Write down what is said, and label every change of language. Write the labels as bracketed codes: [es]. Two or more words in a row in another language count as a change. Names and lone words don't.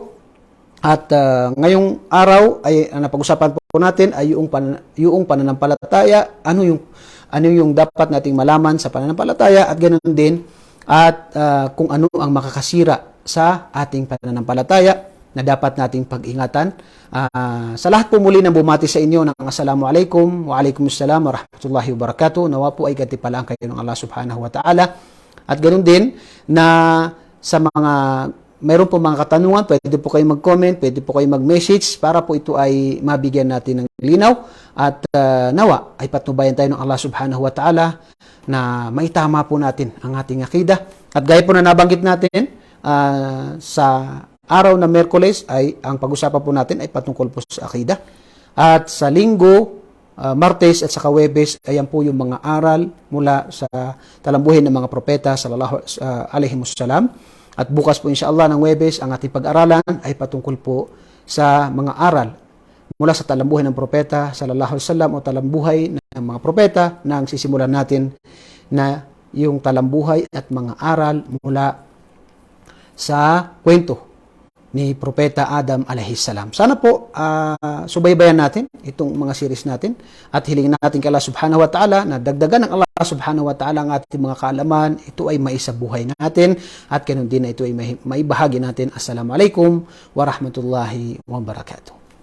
[tl] At ngayong araw ay napag-usapan po natin ay yung pananampalataya, ano yung dapat nating malaman sa pananampalataya, at ganoon din at kung ano ang makakasira sa ating pananampalataya na dapat nating pag-ingatan. Sa lahat po muli ng bumati sa inyo ng [ar] السلام عليكم وعليكم السلام ورحمة الله وبركاته. [tl] Nawa po ay katipalaan kayo ng Allah [ar] سبحانه وتعالى. [tl] At ganoon din na sa mga mayroon po mga katanungan, pwede po kayo mag-comment, pwede po kayo mag-message para po ito ay mabigyan natin ng linaw. At nawa ay patnubayan tayo ng Allah [ar] سبحانه وتعالى [tl] na maitama po natin ang ating akida. At gaya po na nabanggit natin sa araw na Miyerkules ay ang pag-usapan po natin ay patungkol po sa akida. At sa Linggo, Martes at saka Huwebes, ayan po yung mga aral mula sa talambuhin ng mga propeta [ar] صلى الله عليه وسلم. [tl] At bukas po insyaAllah ng Huwebes, ang ating pag-aralan ay patungkol po sa mga aral mula sa talambuhin ng propeta [ar] صلى الله عليه وسلم [tl] o talambuhay ng mga propeta na ang sisimulan natin na yung talambuhay at mga aral mula sa kwento ni Propeta Adam alaihissalam. Sana po subaybayan natin itong mga series natin at hilingin natin kay Allah [ar] سبحانه وتعالى [tl] na dagdagan ng Allah [ar] سبحانه وتعالى [tl] ang ating mga kaalaman. Ito ay maisabuhay natin at ganun din na ito ay maibahagi natin. [ar] السلام عليكم ورحمة الله وبركاته.